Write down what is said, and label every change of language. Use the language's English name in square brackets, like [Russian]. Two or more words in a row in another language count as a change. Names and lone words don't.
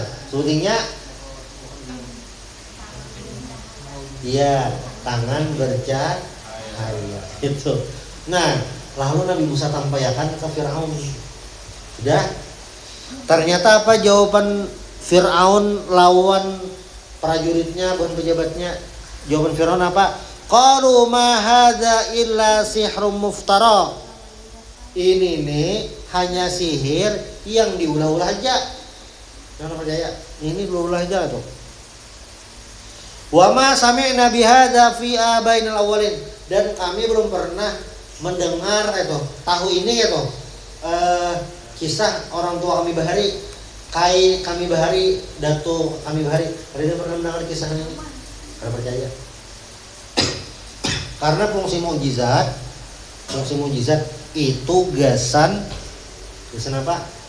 [Indonesian] Syutingnya iya, tangan bercahaya. Itu. Nah, lalu Nabi Musa tampaikan ke Firaun. Sudah. Ternyata apa jawaban Firaun lawan prajuritnya, bukan pejabatnya? Jawaban Firaun apa? [Arabic] Qalu ma hadza illa sihrun muftara. [Banjar] Ini nih hanya sihir yang diulah-ulah aja. Jangan percaya. Ini diulah aja tuh. [Arabic] Wa ma sami'na bihadza fi abainal awwalin, [Indonesian] dan kami belum pernah mendengar tahu ini kisah orang tua kami Bahari, Kai kami Bahari, Dato kami Bahari. Kalian pernah mendengar kisah ini? Karena percaya. [Banjar] Karena fungsi mukjizat itu gasan apa?